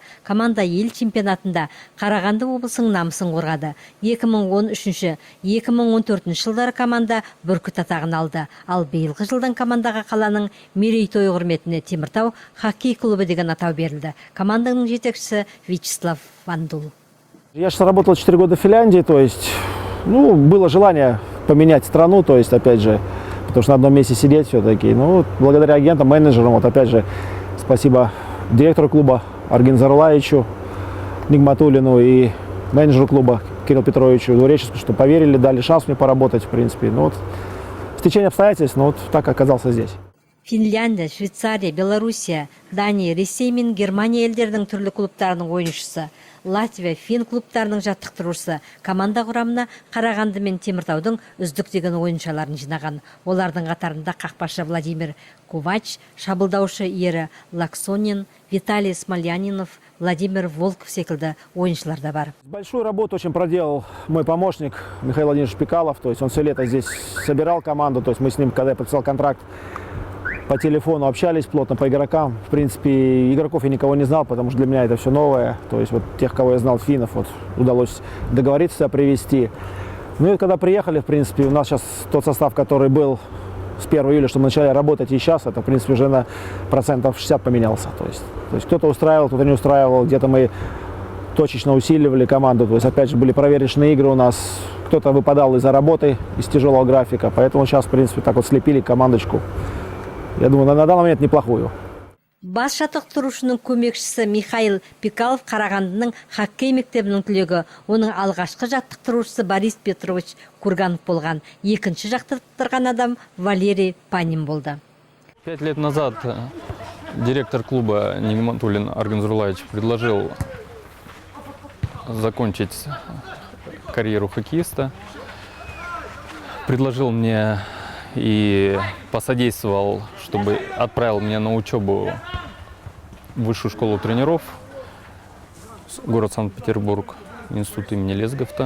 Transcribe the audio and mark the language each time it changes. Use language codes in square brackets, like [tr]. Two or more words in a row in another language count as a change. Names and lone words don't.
[kk] Команда ел чемпионатында Қарағанды облысының намысын қорғады. 2013-2014 жылдары команда бүркіт атағын алды. Ал биылғы жылдан командаға қаланың мерейтойы құрметіне Теміртау хоккей клубы деген атау берілді. Команданың жетекшісі Вячеслав Вандул. [ru] Я сейчас работал 4 года в Финляндии, то есть, было желание поменять страну, то есть, опять же, потому что на одном месте сидеть все-таки. Благодаря агентам, менеджерам, опять же, спасибо директору клуба Аргин Зарулаевичу, Нигматуллину и менеджеру клуба Кириллу Петровичу Двуреческому, что поверили, дали шанс мне поработать, в принципе. В течение обстоятельств, так оказался здесь. [kk] Финляндия, Швейцария, Белоруссия, Дания, Ресей мен Германия елдерінің түрлі клубтарының ойыншысы, Латвия, Фин клубтарының жаттықтырушысы команда құрамына Қарағанды мен Теміртаудың үздік деген ойыншыларын жинаған. Олардың қатарында қақпашы Владимир Ковач, шабылдаушы ері Лаксонин, Виталий Смолянинов, Владимир Волков секілді ойыншылар да бар. [ru] Большую работу очень проделал мой помощник Михаил Владимирович Пикалов. То есть он все лето здесь собирал команду. То есть мы с ним, когда я подписал контракт, по телефону общались плотно по игрокам. В принципе, игроков я никого не знал, потому что для меня это все новое. То есть тех, кого я знал, финнов, удалось договориться привести. И когда приехали, в принципе, у нас сейчас тот состав, который был с 1 июля, что мы начали работать, и сейчас, это, в принципе, уже на процентов 60 поменялся. То есть кто-то устраивал, кто-то не устраивал, где-то мы точечно усиливали команду. То есть, опять же, были проверочные игры у нас. Кто-то выпадал из-за работы, из тяжелого графика. Поэтому сейчас, в принципе, так слепили командочку. Я думаю, на данный момент неплохую. [kk] Бас жаттықтырушының көмекшісі Михаил Пикалов Қарағандының хоккей мектебінің түлегі. Оның алғашқы жаттықтырушысы Борис Петрович Курганов болған. Екінші жаттықтырған адам Валерий Панин болды. [ru] 5 лет назад директор клуба Нигматуллин Аргин Зарулаевич предложил закончить карьеру хоккеиста. Предложил мне и посодействовал, чтобы отправил меня на учебу в высшую школу тренеров, город Санкт-Петербург, институт имени Лесговта.